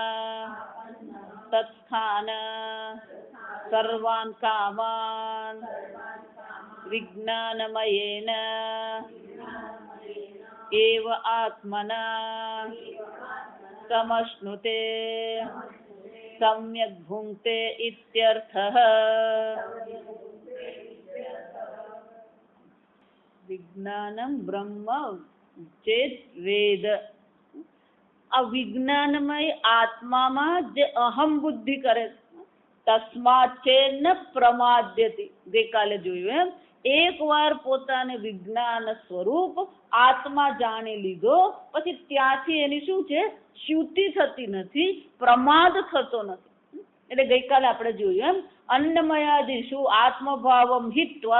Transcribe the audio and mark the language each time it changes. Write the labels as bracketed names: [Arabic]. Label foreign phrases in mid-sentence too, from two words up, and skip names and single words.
[Sanskrit] तत्स्थान सर्वान् कामान् विज्ञानमयेन एव आत्मना समश्नुते सम्यक् भुङ्क्ते इत्यर्थः। विज्ञानं ब्रह्म चेत वेद [Gujarati] આ વિજ્ઞાનમય આત્મામાં જે અહમ બુદ્ધિ કરે તસ્માત છે ન પ્રમાદ્યતિ ગઈકાલે જોયું એમ એકવાર પોતાને વિજ્ઞાન સ્વરૂપ આત્મા જાણી લીધો પછી ત્યાંથી એની શું છે ચ્યુતિ થતી નથી પ્રમાદ થતો નથી એટલે ગઈકાલે આપણે જોયું એમ [Sanskrit] અન્નમયાદિષુ આત્મભાવમ હિત્વા